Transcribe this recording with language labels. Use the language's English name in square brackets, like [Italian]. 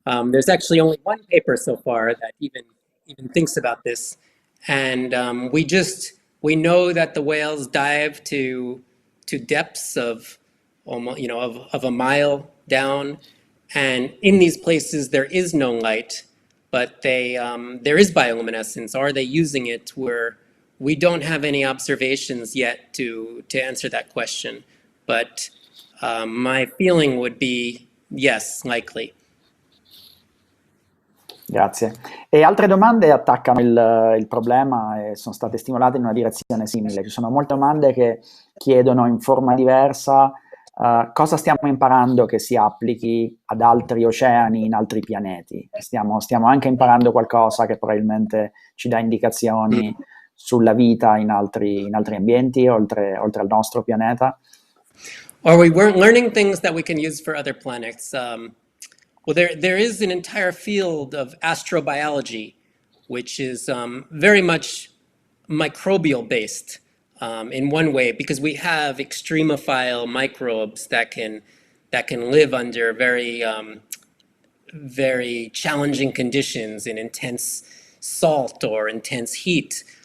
[English] There's actually only one paper so far that even thinks about this, and we know that the whales dive to depths of almost of a mile down, and in these places there is no light, but there is bioluminescence. Are they using it? We don't have any observations yet to answer that question, but my feeling would be yes, likely. [Italian] Grazie. E altre domande attaccano il problema e sono state stimolate in una direzione simile. Ci sono molte domande che chiedono in forma diversa cosa stiamo imparando che si applichi ad altri oceani in altri pianeti. Stiamo anche imparando qualcosa che probabilmente ci dà indicazioni sulla vita in altri ambienti, oltre al nostro pianeta. [English] Are we learning things that we can use for other planets? Well, there is an entire field of astrobiology, which is very much microbial based in one way, because we have extremophile microbes that can live under very very challenging conditions in intense salt or intense heat.